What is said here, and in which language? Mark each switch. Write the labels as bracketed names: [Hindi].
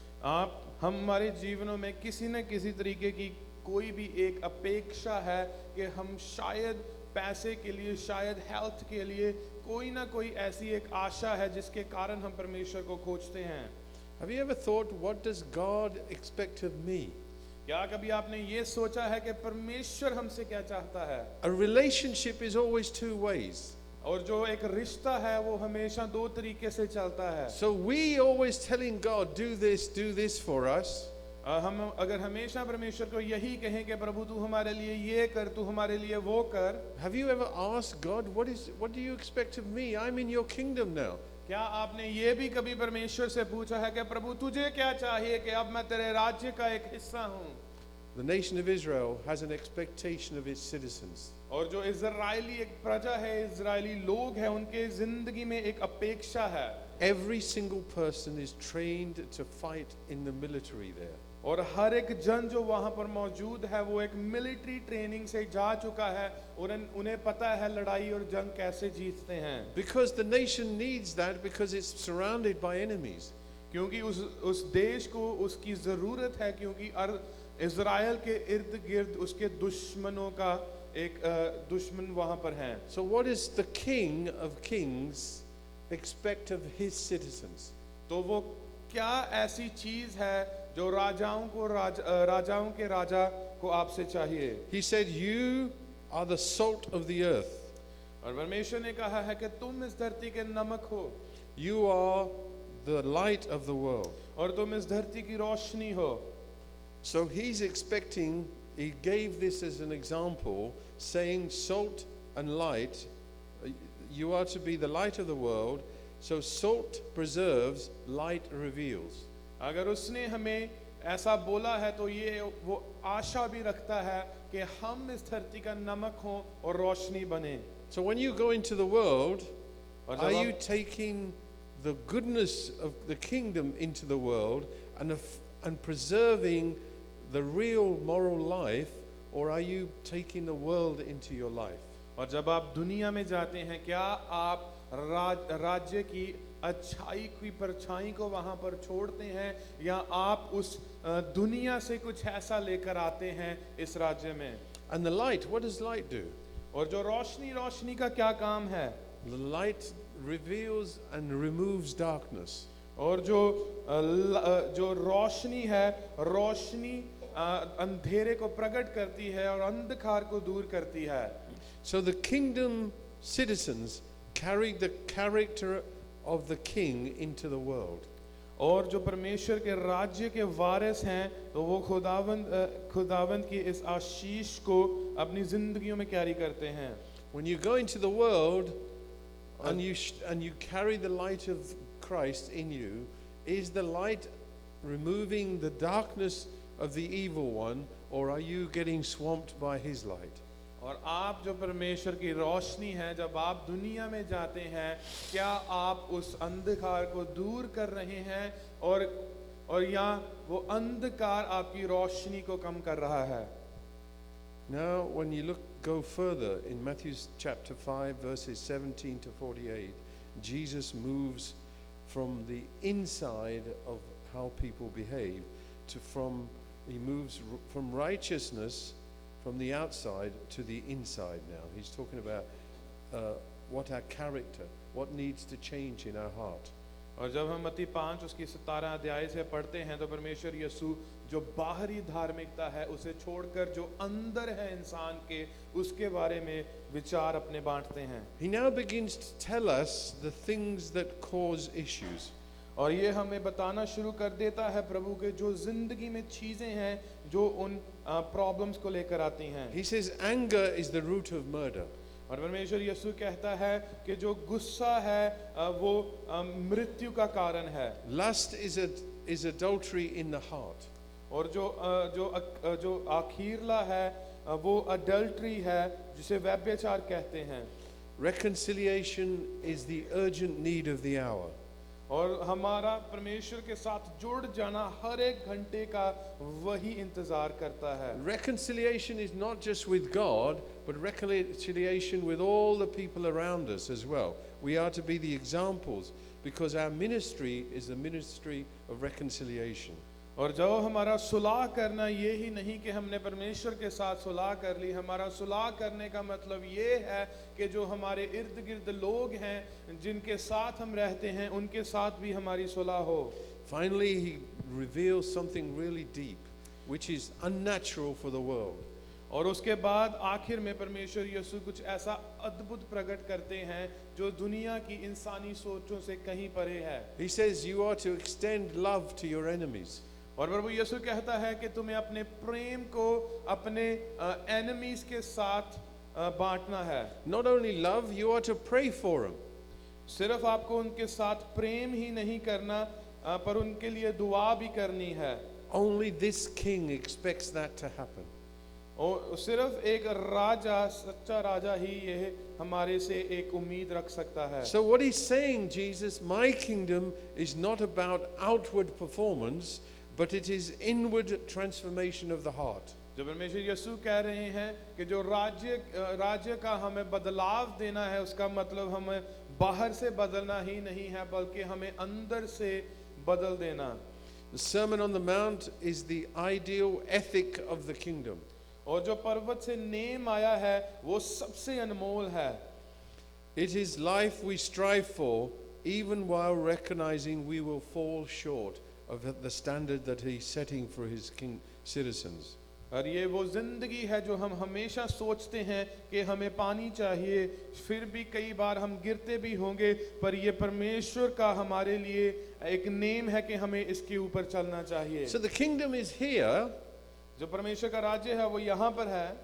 [Hindi] आप हमारे जीवनों में किसी न किसी तरीके की कोई भी एक अपेक्षा है कि हम शायद पैसे के लिए, शायद हेल्थ के लिए कोई ना कोई ऐसी एक आशा है जिसके कारण हम परमेश्वर को खोजते हैं। [English] Have you ever thought, what does God expect of me? [Hindi] क्या कभी आपने ये सोचा है कि परमेश्वर हमसे क्या चाहता है? [English] A relationship is always two ways. [Hindi] और जो एक रिश्ता है वो हमेशा दो तरीके से चलता है। [English] So we always telling God, do this for us. [Hindi] हम अगर हमेशा परमेश्वर को यही कहें कि प्रभु तू हमारे लिए ये कर, तू हमारे लिए वो कर। [English] Have you ever asked God, what do you expect of me? I'm in your kingdom now. [Hindi] क्या आपने ये भी कभी परमेश्वर से पूछा है कि प्रभु तुझे क्या चाहिए कि अब मैं तेरे राज्य का एक हिस्सा हूँ? [English] The nation of Israel has an expectation of its citizens. [Hindi] और जो इजरायली एक प्रजा है, इजरायली लोग हैं, उनके जिंदगी में एक अपेक्षा है। [English] Every single person is trained to fight in the military there. [Hindi] और हर एक जन जो वहाँ पर मौजूद है वो एक मिलिट्री ट्रेनिंग से जा चुका है और उन्हें पता है लड़ाई और जंग कैसे जीतते हैं। [English] Because the nation needs that, because it's surrounded by enemies. [Hindi] क्योंकि उस देश को उसकी जरूरत है, क्योंकि इजराइल के इर्द गिर्द उसके दुश्मनों का एक दुश्मन वहाँ पर हैं। [English] So what does the King of Kings expect of his citizens? [Hindi] तो वो क्या ऐसी चीज है जो राजाओं के राजा को आपसे चाहिए? [English] He said, you are the salt of the earth. [Hindi] और परमेश्वर ने कहा है कि तुम इस धरती के नमक हो। [English] You are the light of the world. [Hindi] और तुम इस धरती की रोशनी हो। [English] So he's expecting, he gave this as an example, saying salt and light, you are to be the light of the world. So salt preserves, light reveals. [Hindi] अगर उसने हमें ऐसा बोला है तो ये वो आशा भी रखता है कि हम इस धरती का नमक हों और रोशनी बने। [English] So when you go into the world, [Hindi] और [English] are [Hindi] जब [English] you taking the goodness of the kingdom into the world and preserving the real moral life, or are you taking the world into your life? [Hindi] और जब आप दुनिया में जाते हैं, क्या आप राज्य की अच्छाई की परछाई को वहां पर छोड़ते हैं, या आप उस दुनिया से कुछ ऐसा लेकर आते हैं इस राज्य में? [English] And the light, what does light do? [Hindi] और जो रोशनी का क्या काम है? [English] The light reveals and removes darkness. [Hindi] और जो रोशनी है, रोशनी अंधेरे को प्रकट करती है और अंधकार को दूर करती है। [English] So the kingdom citizens carried the character of the king into the world. [Hindi] और जो परमेश्वर के राज्य के वारिस हैं, तो वो खुदावंद की इस आशीष को अपनी जिंदगियों में कैरी करते हैं। [English] When you go into the world and you carry the light of Christ in you, is the light removing the darkness of the evil one, or are you getting swamped by his light? [Hindi] और आप जो परमेश्वर की रोशनी है, जब आप दुनिया में जाते हैं, क्या आप उस अंधकार को दूर कर रहे हैं और या वो अंधकार आपकी रोशनी को कम कर रहा है? [English] Now, when you go further in Matthew chapter 5, verses 17 to 48, Jesus moves from the inside of how people behave he moves from righteousness from the outside to the inside now. He's talking about what our character, what needs to change in our heart. [Hindi] और जब हम मत्ती 5 उसकी 17 अध्याय से पढ़ते हैं तो परमेश्वर यीशु जो बाहरी धार्मिकता है उसे छोड़कर जो अंदर है इंसान के उसके बारे में विचार अपने बांटते हैं। [English] He now begins to tell us the things that cause issues. [Hindi] और ये हमें बताना शुरू कर देता है प्रभु के जो जिंदगी में चीजें हैं जो उन प्रॉब्लम्स को लेकर आती हैं। [English] He says anger is the root of murder. [Hindi] और परमेश्वर यीशु कहता है कि जो गुस्सा है वो मृत्यु का कारण है। [English] Lust is adultery in the heart. [Hindi] और जो आखिरला है वो अडल्ट्री है जिसे व्यभिचार कहते हैं। [English] Reconciliation is the urgent need of the hour. [Hindi] और हमारा परमेश्वर के साथ जुड़ जाना हर एक घंटे का वही इंतजार करता है। [English] Reconciliation is not just with God, but reconciliation with all the people around us as well. We are to be the examples because our ministry is the ministry of reconciliation. [Hindi] और जो हमारा सुलह करना ये ही नहीं कि हमने परमेश्वर के साथ सुलह कर ली, हमारा सुलह करने का मतलब ये है कि जो हमारे इर्द गिर्द लोग हैं जिनके साथ हम रहते हैं उनके साथ भी हमारी सुलह हो। [English] Finally, he reveals something really deep, which is unnatural for the world. [Hindi] और उसके बाद आखिर में परमेश्वर यीशु कुछ ऐसा अद्भुत प्रकट करते हैं जो दुनिया की इंसानी सोचों से कहीं परे है। [English] He says you are to extend love to your enemies. [Hindi] और प्रभु यीशु कहता है कि तुम्हें अपने प्रेम को अपने एनिमीज के साथ बांटना है। [English] Not only love, you are to pray for them. [Hindi] सिर्फ आपको उनके साथ प्रेम ही नहीं करना पर उनके लिए दुआ भी करनी है। [English] Only this king expects that to happen. [Hindi] और सिर्फ एक राजा, सच्चा राजा ही ये हमारे से एक उम्मीद रख सकता है। [English] So what he's saying, Jesus, my kingdom is not about outward performance, but it is inward transformation of the heart. [Hindi] जो परमेश्वर यीशु कह रहे हैं कि जो राज्य का हमें बदलाव देना है उसका मतलब हमें बाहर से बदलना ही नहीं है बल्कि हमें अंदर से बदल देना। [English] The Sermon on the Mount is the ideal ethic of the kingdom. [Hindi] और जो पर्वत से नेम आया है वो सबसे अनमोल है। [English] It is life we strive for, even while recognizing we will fall short of the standard that he's setting for his citizens. [Hindi] और ये वो जिंदगी है जो हम हमेशा सोचते हैं कि हमें पानी चाहिए, फिर भी कई बार हम गिरते भी होंगे, पर ये परमेश्वर का हमारे लिए एक नेम है कि हमें इसके ऊपर चलना चाहिए। [English] So the kingdom is here, [Hindi] जो परमेश्वर का राज्य है वो यहाँ पर है,